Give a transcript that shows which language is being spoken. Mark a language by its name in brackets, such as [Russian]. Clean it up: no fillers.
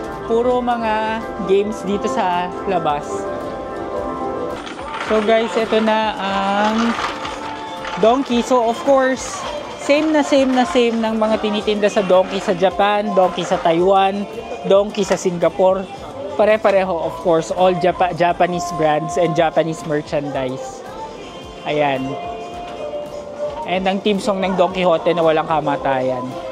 [Filipino] Puro mga games dito sa labas. So guys, ito na ang Donki. So of course, same na same ng mga tinitinda sa Donki sa Japan, Donki sa Taiwan, Donki sa Singapore. [English] Pare-pareho, of course, all Japanese brands and Japanese merchandise. [Filipino] Ayan. And ang team song ng Don Quijote na walang kamatayan.